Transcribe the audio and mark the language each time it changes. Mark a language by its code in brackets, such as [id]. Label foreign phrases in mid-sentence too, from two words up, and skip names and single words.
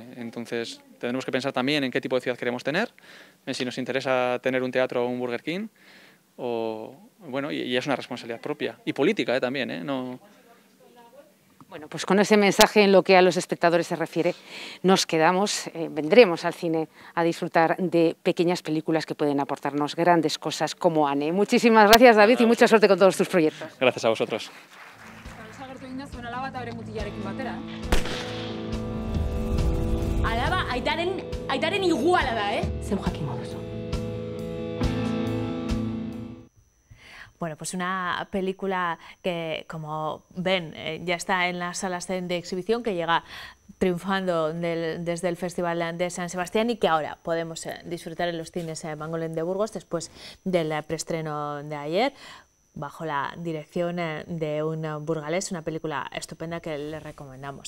[es] Entonces tenemos que pensar también en qué tipo de ciudad queremos tener, si nos interesa tener un teatro o un Burger King, bueno, y es una responsabilidad propia y política también, no. Bueno, pues con ese mensaje en lo que a los espectadores se refiere, nos quedamos, vendremos al cine a disfrutar de pequeñas películas que pueden aportarnos grandes cosas como Anne. Muchísimas gracias, David, y mucha suerte con todos tus proyectos. Gracias a vosotros. [eu] Alaba, aitaren iguala da, zeu jakingo duzu. [es] Bueno, pues una película que, como ven, ya está en las salas de exhibición, que llega triunfando desde el Festival de San Sebastián y que ahora podemos disfrutar en los cines Mangolén de Burgos después del preestreno de ayer, bajo la dirección de un burgalés, una película estupenda que les recomendamos.